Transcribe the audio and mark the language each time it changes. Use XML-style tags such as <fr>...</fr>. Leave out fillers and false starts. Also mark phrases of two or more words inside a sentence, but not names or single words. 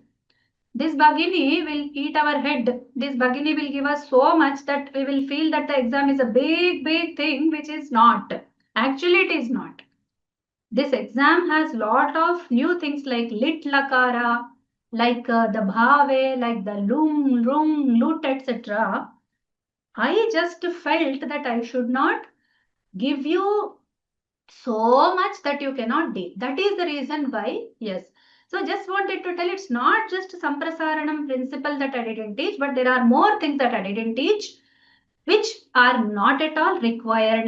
<en>This Bhagini will eat our head. This Bhagini will give us so much that we will feel that the exam is a big, big thing, which is not. Actually, it is not. This exam has lot of new things like</en> <sa>lit lakara,</sa> <en>like the bhave, like the lung, rung, lut, etc. I just felt that I should not give you so much that you cannot deal. That is the reason why, yes. So just wanted to tell it's not just Samprasaranam principle that I didn't teach, but there are more things that I didn't teach, which are not at all required.</en>